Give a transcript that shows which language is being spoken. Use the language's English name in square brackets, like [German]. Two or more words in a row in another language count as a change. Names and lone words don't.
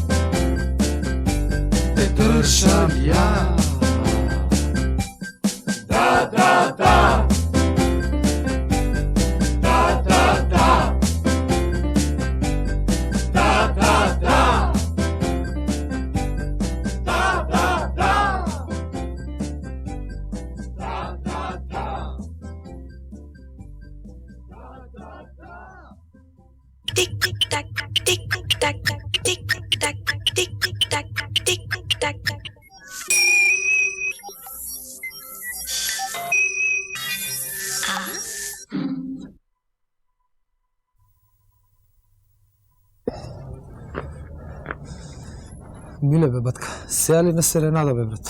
[Macedonian] Те држам ја. Да, да, да. Да, да, да. Да, да, да. Да, да, да. Да, да, да. Tick tack, tick tack, tick tack, tick tack, tick tack. Миле бе, батка, сега ли на серенада бе, брат?